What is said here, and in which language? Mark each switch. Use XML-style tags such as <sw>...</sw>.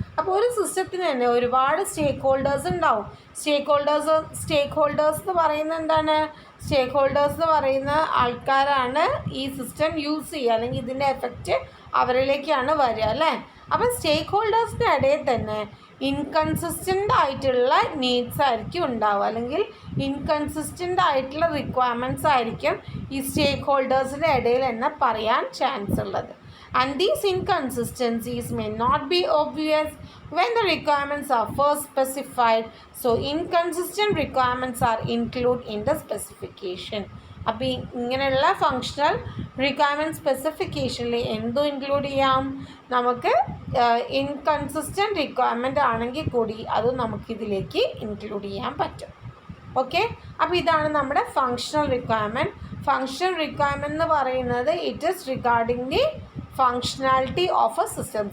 <ml>അപ്പോൾ ഒരു സിസ്റ്റത്തിന് തന്നെ ഒരുപാട് സ്റ്റേക്ക് ഹോൾഡേഴ്സ് ഉണ്ടാവും. സ്റ്റേക്ക് ഹോൾഡേഴ്സ് എന്ന് പറയുന്നത് എന്താണ്, സ്റ്റേക്ക് ഹോൾഡേഴ്സ് എന്ന് പറയുന്ന ആൾക്കാരാണ് ഈ സിസ്റ്റം യൂസ് ചെയ്യുക, അല്ലെങ്കിൽ ഇതിൻ്റെ എഫക്റ്റ് അവരിലേക്കാണ് വരിക അല്ലേ. അപ്പം സ്റ്റേക്ക് ഹോൾഡേഴ്സിൻ്റെ ഇടയിൽ തന്നെ ഇൻകൺസിസ്റ്റൻ്റ് ആയിട്ടുള്ള നീഡ്സ് ആയിരിക്കും ഉണ്ടാവുക, അല്ലെങ്കിൽ ഇൻകൺസിസ്റ്റൻ്റ് ആയിട്ടുള്ള റിക്വയർമെൻറ്റ്സ് ആയിരിക്കും ഈ സ്റ്റേക്ക് ഹോൾഡേഴ്സിൻ്റെ ഇടയിൽ തന്നെ പറയാൻ ചാൻസ് ഉള്ളത്.</ml> <en>And these inconsistencies may not be obvious when the requirements are first specified, so inconsistent requirements are included in the specification.</en> <ml>അപ്പോൾ ഇങ്ങനെയുള്ള ഫങ്ഷണൽ റിക്വയർമെൻറ്റ് സ്പെസിഫിക്കേഷനിൽ എന്തോ ഇൻക്ലൂഡ് ചെയ്യാം, നമുക്ക് ഇൻകൺസിസ്റ്റൻറ്റ് റിക്വയർമെൻ്റ് ആണെങ്കിൽ കൂടി അതും നമുക്കിതിലേക്ക് ഇൻക്ലൂഡ് ചെയ്യാൻ പറ്റും. ഓക്കെ, അപ്പോൾ ഇതാണ് നമ്മുടെ ഫങ്ഷണൽ റിക്വയർമെൻറ്റ്. ഫങ്ഷണൽ റിക്വയർമെൻറ്റ് എന്ന് പറയുന്നത്</ml> <en>It is regarding the functionality of a system.</en>